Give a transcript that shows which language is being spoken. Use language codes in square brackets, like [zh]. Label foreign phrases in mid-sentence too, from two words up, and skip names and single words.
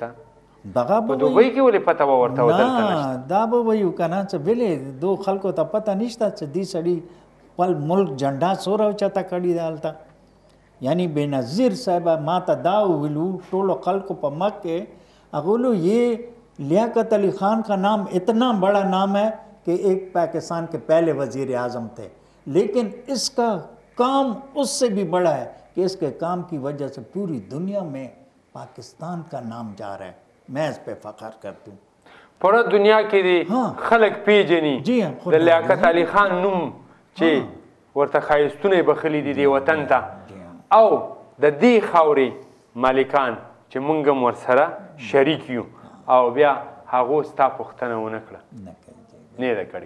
[ps] دغه په دوبۍ کې ولې پته به ورته و دلته نشته؟ دا به ویو که نه چې ولې دو خلکو ته پته نشته چې دې سړي خپل ملک جنډا څومره اوچته کړې ده هلته. یعنی بېنظیر صاحب ما ته دا وویلو ټولو خلکو په مخ کې، هغه ویلو [ur] یہ لیاقت علی خان کا نام اتنا بڑا نام ہے کہ ایک پاکستان کے پہلے وزیر اعظم تھے، لیکن اس کا کام اس سے بھی بڑا ہے کہ اس کے کام کی وجہ سے پوری دنیا میں پاکستان کا نام جا رہا ہے. میں اس پہ فخر کرتی ہوں. [ps] پوره دنیا کې دي خلک پیژني د لیاقت علي خان نوم چې ورته ښایستونه یې بخلي دي دې وطن ته، او د دې خاورې مالکان چې موږ هم ورسره شریک یو، او بیا هغو ستا پوښتنه ونه کړه، نه یې ده کړې.